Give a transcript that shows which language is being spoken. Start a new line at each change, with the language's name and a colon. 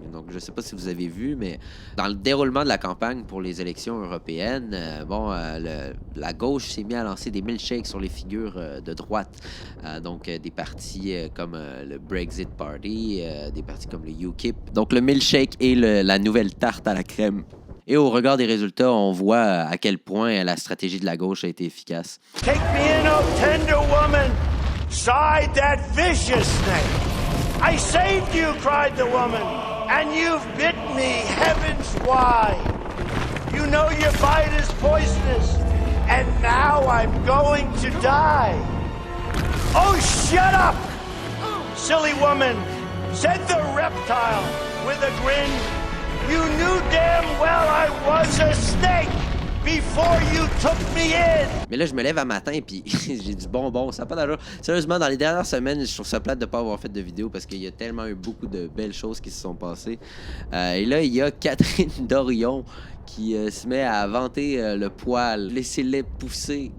French: Donc, je ne sais pas si vous avez vu, mais dans le déroulement de la campagne pour les élections européennes, la gauche s'est mise à lancer des milkshakes sur les figures de droite. Donc, des partis comme le Brexit Party, des partis comme le UKIP. Donc, le milkshake est la nouvelle tarte à la crème. Et au regard des résultats, on voit à quel point la stratégie de la gauche a été efficace.
English: Take me in, oh tender woman! Side that vicious snake! I saved you, cried the woman, and you've bit me, heavens why? You know your bite is poisonous, and now I'm going to die. Oh, shut up! Silly woman, said the reptile with a grin. You knew damn well I was a snake! before you took me in.
French: Mais là, je me lève un matin puis j'ai du bonbon, ça n'a pas d'allure. Sérieusement, dans les dernières semaines, je trouve ça plate de ne pas avoir fait de vidéo parce qu'il y a tellement eu beaucoup de belles choses qui se sont passées. Et là, il y a Catherine Dorion qui se met à vanter le poil, laissez-les pousser.